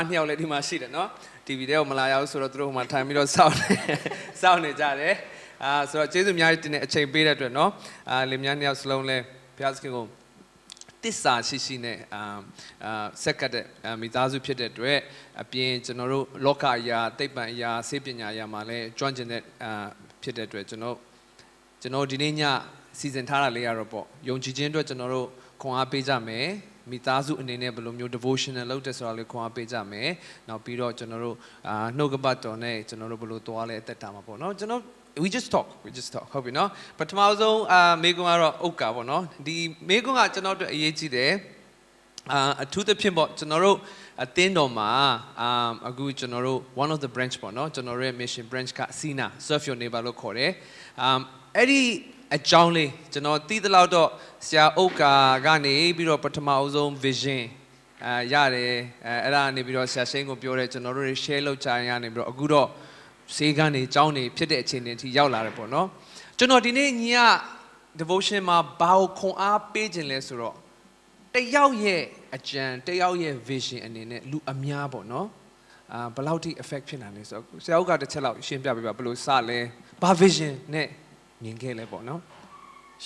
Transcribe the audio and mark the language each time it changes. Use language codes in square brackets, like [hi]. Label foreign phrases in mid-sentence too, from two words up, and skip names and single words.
[my] နှစ်ယောက်လည်းဒီမှာရှိတယ်နော် TV တဲ့ကိုမလာရဘူးဆိုတော့သူတို့ဟိုမှာထိုင်ပြီးတော့စောင့်နေကြတယ်ဆိုတော့ကျေးဇူးအများကြီးတင်တဲ့အချိန်ပေးတဲ့အတွက်နော်လင်မြန်းနှစ်ယောက်စလုံးလည်းဘုရားသခင်ကိုတစ္ဆာရှိနဲ့ဆက်ကတဲ့မိသားစုဖြစ်တဲ့အတွက်အပြင်ကျွန်တော်တို့လောကအရာသိပ္ပံအရာစေပညာအရာမှာလည်းကျွမ်းကျင်တဲ့ဖြစ်တဲ့အတွက် ကျွန်တော်ဒီနေ့ညစီစဉ်ထားတာလေးရတော့ပေါ့ယုံကြည်ခြင်းအတွက်ကျွန်တော်တို့ခွန်အားပေးကြမယ်မိသားစုအနေနဲ့ဘယ်လိုမျိုး devotional လုပ်တဲ့ဆိုတာလေးခွန်အားပေးကြမယ်နောက်ပြီးတော့ကျွန်တော်တို့နှုတ်ကပတ်တော်နဲ့ကျွန်တော်တို့ဘယ်လိုသွားလဲအသက်တာမှာပေါ့ နော်ကျွန်တော် [en] we just talk [my] ဟုတ်ပြီနော်ပထမဆုံးမေကွန်းကတော့ဥက္ကာပေါ့နော်ဒီမေကွန်းကကျွန်တော်တို့အရေးကြီးတယ်အထူးသဖြင့်ပေါ့ကျွန်တော်တို့အသင်းတော်မှာအခုကျွန် တော်တို့ [en] one of the branch [my] ပေါ့နော်ကျွန်တော်ရဲ့ [en] mission branch [my] က Sina [en] serve your neighbor [my] လို့ခေါ်တယ်အဲ့ဒီအကြောင်းလေးကျွန်တော်သိသလောက်တော့ ဆရာဥက္ကာကနေပြီးတော့ပထမဆုံး vision ရတယ်အဲ့ဒါနေပြီးတော့ဆရာရှိန်ကိုပြောတယ်ကျွန်တော်တို့ share လုပ်ကြရနေပြီးတော့အခုတော့စေကနေကြောင်းနေဖြစ်တဲ့အခြေအနေအထိရောက်လာတယ်ပေါ့နော်ကျွန်တော်ဒီနေ့ည devotion မှာဘာကိုခွန်အားပေးခြင်းလဲဆိုတော့တယောက်ရဲ့အကြံတယောက်ရဲ့ vision အနေနဲ့လူအများပေါ့နော်ဘယ်လောက်ထိ effect ဖြစ်နိုင်လဲဆိုတော့ဆရာဥက္ကတစ်ချက်လောက်ရှင်းပြပေးပါဘယ်လိုစလဲဘာ vision နဲ့မြင်ခဲ့လဲပေါ့နော်